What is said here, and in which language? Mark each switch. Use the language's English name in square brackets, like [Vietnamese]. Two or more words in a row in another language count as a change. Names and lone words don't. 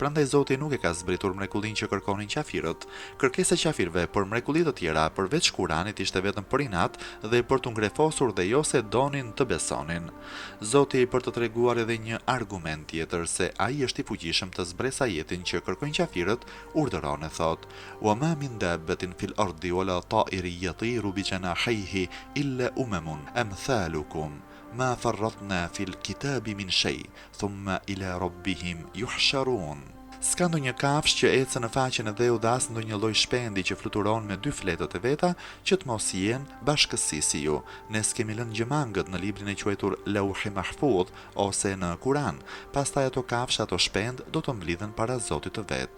[Albanian] Prandaj Zoti nuk e ka zbritur mrekullin që kërkonin qafirët. Kërkesa e qafirëve për mrekulli të tjera përveç Kuranit ishte vetëm për inat dhe për t'u ngrefosur dhe jo se donin të besonin. Zoti për të treguar edhe një argument tjetër se ai është i fuqishëm të zbresë ajetin që kërkojnë qafirët, urdhëron e thot: [Arabic] "وما من دابة في الأرض ولا طائر يطير بجناحيه إلا أمم أمثالكم ما فرطنا في الكتاب من شيء ثم إلى ربهم يحشرون." [Albanian] S'ka ndonjë kafshë që ecën në faqen e dheu dhe as ndonjë lloj shpendi që fluturon me dy fletët e veta që të mos jenë bashkësi si ju. Ne s'kemi lënë gjëmangët në librin e quajtur Lauhi Mahfudh ose në Kuran. Pastaj ato kafshë, ato shpend do të mblidhen para Zotit të vet.